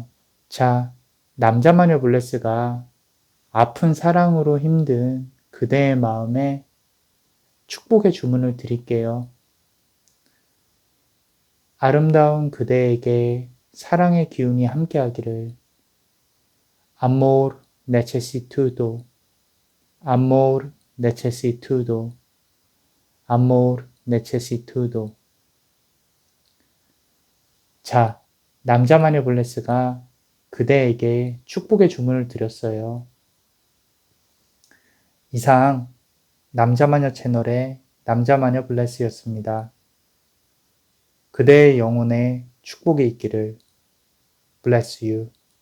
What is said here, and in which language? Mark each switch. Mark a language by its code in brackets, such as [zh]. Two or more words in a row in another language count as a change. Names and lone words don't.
[ko] 자, 남자마녀 블레스가 아픈 사랑으로 힘든 그대의 마음에 축복의 주문을 드릴게요. 아름다운 그대에게 사랑의 기운이 함께하기를. [es] Amor necesito, amor necesito, amor necesito. [ko] 자, 남자마녀 블레스가 그대에게 축복의 주문을 드렸어요. 이상 남자마녀 채널의 남자마녀 블레스였습니다. 그대의 영혼에 축복이 있기를. [en] Bless you.